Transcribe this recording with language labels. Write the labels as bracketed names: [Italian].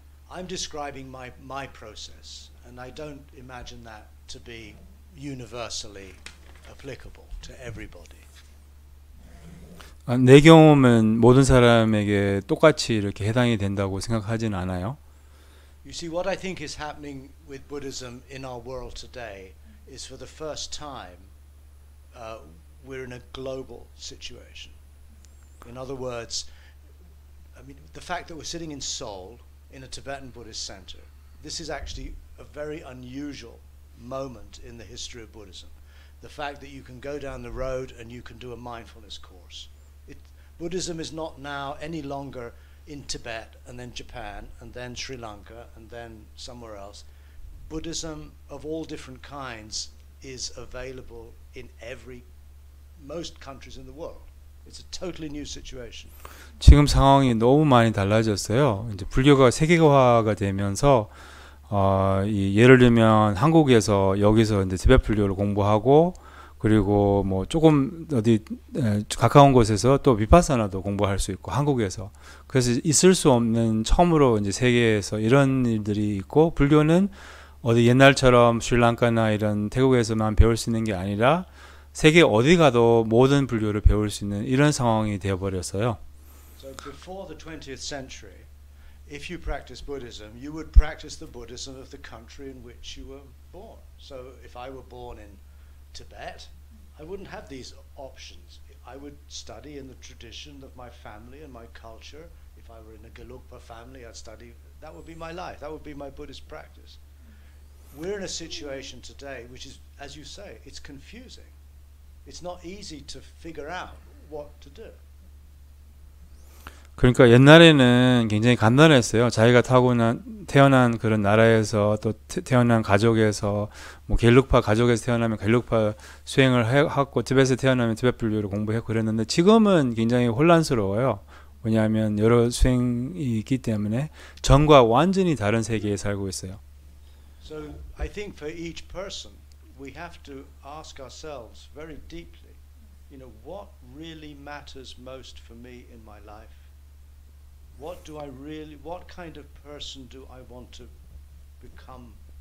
[English] I'm describing my process, and I don't imagine that to be universally applicable to everybody. [Korean] 내 경험은 모든 사람에게 똑같이 이렇게 해당이 된다고 생각하진 않아요. [English] You see, what I think is happening with Buddhism in our world today is for the first time we're in a global situation. In other words, I mean, the fact that we're sitting in Seoul in a Tibetan Buddhist center, this is actually a very unusual moment in the history of Buddhism. The fact that you can go down the road and you can do a mindfulness course. Buddhism is not now any longer in Tibet and then Japan and then Sri Lanka and then somewhere else. Buddhism of all different kinds is available in most countries in the world. It's a totally new situation. [Korean] 지금 상황이 너무 많이 달라졌어요. 이제 불교가 세계화가 되면서 예를 들면 한국에서 여기서 이제 티베트 불교를 공부하고 그리고 뭐 조금 어디 가까운 곳에서 또 비파사나도 공부할 수 있고 한국에서 그래서 있을 수 없는 처음으로 이제 세계에서 이런 일들이 있고 불교는 어디 옛날처럼 스리랑카나 이런 태국에서만 배울 수 있는 게 아니라 세계 어디 가도 모든 불교를 배울 수 있는 이런 상황이 되어 버렸어요. [English] So before the 20th century, if you practice Buddhism, you would practice the Buddhism of the country in which you were born. So if I were born in Tibet, I wouldn't have these options. I would study in the tradition of my family and my culture. If I were in a Gelugpa family, I'd study. That would be my life. That would be my Buddhist practice. We're in a situation today which is, as you say, it's confusing. It's not easy to figure out what to do. [Korean] 그러니까 옛날에는 굉장히 간단했어요. 자기가 태어난 그런 나라에서 또 태어난 가족에서 뭐 겔룩파 가족에서 태어나면 겔룩파 수행을 하고 티베트에서 태어나면 티베트 불교를 공부했고 그랬는데 지금은 굉장히 혼란스러워요. 왜냐하면 여러 수행이 있기 때문에 전과 완전히 다른 세계에 살고 있어요. [English] So I think for each person we have to ask ourselves very deeply, you know, what really matters most for me in my life? What kind of person do I want to become?